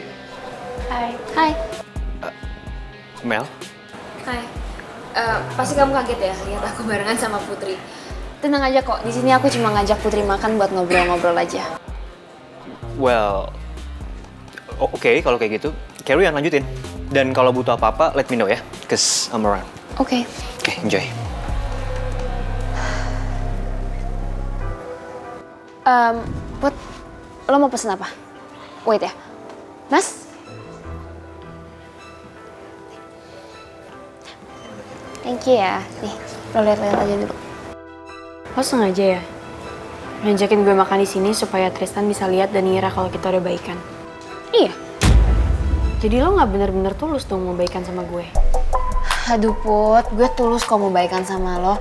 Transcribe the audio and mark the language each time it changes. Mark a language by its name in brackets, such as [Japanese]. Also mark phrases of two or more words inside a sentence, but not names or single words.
[Indonesian] Hai. Mel? Hai. Pasti kamu kaget ya lihat aku barengan sama Putri. Tenang aja kok, di sini aku cuma ngajak Putri makan buat ngobrol-ngobrol aja. Well, oke, kalau kayak gitu, [English] carry on [Indonesian] lanjutin. Dan kalau butuh apa-apa, [English] let me know [Indonesian] ya, [English] cause I'm around. [Indonesian] Oke. Oke, enjoy. Put, lo mau pesen apa? Wait ya, Mas? [English] Thank you ya. [Indonesian] Nih, lo lihat-lihat aja dulu. Lo sengaja ya ngajakin gue makan di sini supaya Tristan bisa lihat dan ngira kalau kita udah baikan. Iya. Jadi lo nggak bener-bener tulus dong mau baikan sama gue. Aduh Put, gue tulus kok mau baikan sama lo.